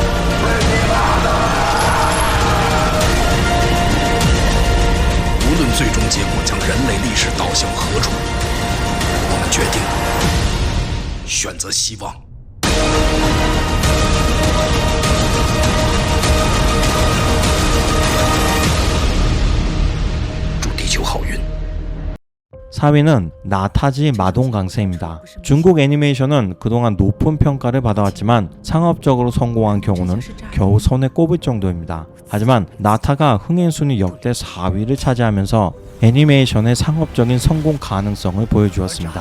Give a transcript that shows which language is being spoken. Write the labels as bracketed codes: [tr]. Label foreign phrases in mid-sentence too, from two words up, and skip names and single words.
[zh] 无论最终结果将人类历史导向何处，我们决定选择希望。祝地球好运。 [ko] 4위는 나타지 마동강세입니다. 중국 애니메이션은 그동안 높은 평가를 받아왔지만 상업적으로 성공한 경우는 겨우 손에 꼽을 정도입니다. 하지만 나타가 흥행순위 역대 4위를 차지하면서 애니메이션의 상업적인 성공 가능성을 보여주었습니다.